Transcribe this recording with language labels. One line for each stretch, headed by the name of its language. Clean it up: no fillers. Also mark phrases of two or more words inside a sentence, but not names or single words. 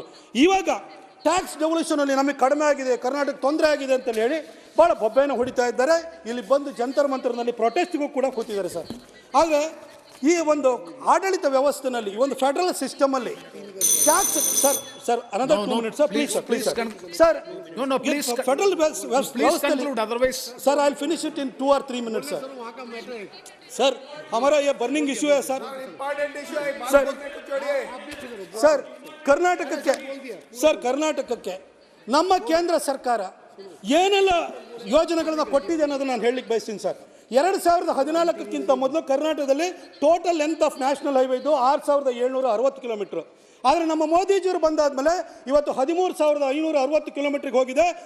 Kannada: ಇವಾಗ
English: tax devolutionಲ್ಲಿ
Kannada: ನಮಗೆ ಕಡಿಮೆ ಆಗಿದೆ, ಕರ್ನಾಟಕ ತೊಂದರೆ ಆಗಿದೆ ಅಂತ ಹೇಳಿ ಭಾಳ ಬೊಬ್ಬೆಯನ್ನು ಹೊಡಿತಾ ಇದ್ದಾರೆ. ಇಲ್ಲಿ ಬಂದು ಜಂತರ್ ಮಂತರ್ನಲ್ಲಿ ಪ್ರೊಟೆಸ್ಟ್ಗೂ ಕೂಡ ಕೂತಿದ್ದಾರೆ ಸರ್. ಹಾಗೆ ಈ ಒಂದು ಆಡಳಿತ ವ್ಯವಸ್ಥೆನಲ್ಲಿ, ಈ ಒಂದು
English: federal systemಲ್ಲಿ tax sir another 2 minutes sir, please sir.
Kannada: ಫೆಡರಲ್ ವ್ಯವಸ್ಥೆಯಲ್ಲಿ ಸರ್,
English: I will finish it in 2 or 3 minutes sir.
Hindi: सर हमारा ये
English: burning issue
Hindi: है सर.
Kannada: सर ಕರ್ನಾಟಕಕ್ಕೆ ನಮ್ಮ ಕೇಂದ್ರ ಸರ್ಕಾರ ಏನೆಲ್ಲ ಯೋಜನೆಗಳನ್ನು ಕೊಟ್ಟಿದೆ ಅನ್ನೋದನ್ನು ನಾನು ಹೇಳಲಿಕ್ಕೆ ಬಯಸ್ತೀನಿ ಸರ್. 2014ಕ್ಕಿಂತ ಮೊದಲು ಕರ್ನಾಟಕದಲ್ಲಿ
English: total length of national highway
Kannada: ಇದು 6760 ಕಿಲೋಮೀಟ್ರು. ಆದರೆ ನಮ್ಮ ಮೋದಿಜಿಯವರು ಬಂದಾದ್ಮೇಲೆ ಇವತ್ತು 13,560 ಕಿಲೋಮೀಟ್ರಿಗೆ ಹೋಗಿದೆ.